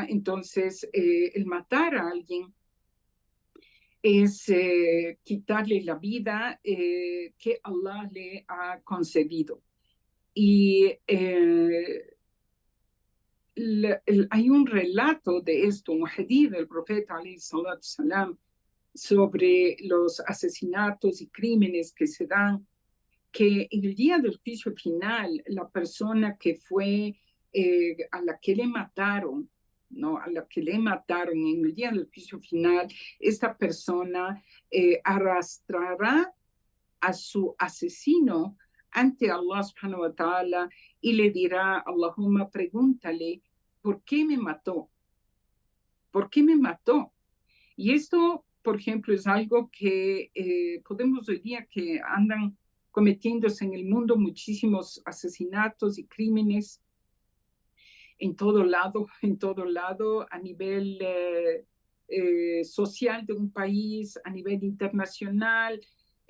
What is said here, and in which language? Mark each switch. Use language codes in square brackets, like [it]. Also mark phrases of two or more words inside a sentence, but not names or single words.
[es] Entonces, el matar a alguien es quitarle la vida que Allah le ha concedido. Y hay un relato de esto, un hadith del profeta [ar] عليه الصلاة السلام, [es] sobre los asesinatos y crímenes que se dan, que en el día del juicio final, la persona que fue a la que le mataron, ¿no? A la que le mataron en el día del juicio final, esta persona arrastrará a su asesino ante Allah [ar] سبحانه وتعالى [es] y le dirá, Allahumma, pregúntale, ¿por qué me mató? ¿Por qué me mató? Y esto, por ejemplo, es algo que podemos hoy día que andan cometiéndose en el mundo muchísimos asesinatos y crímenes en todo lado, a nivel social de un país, a nivel internacional.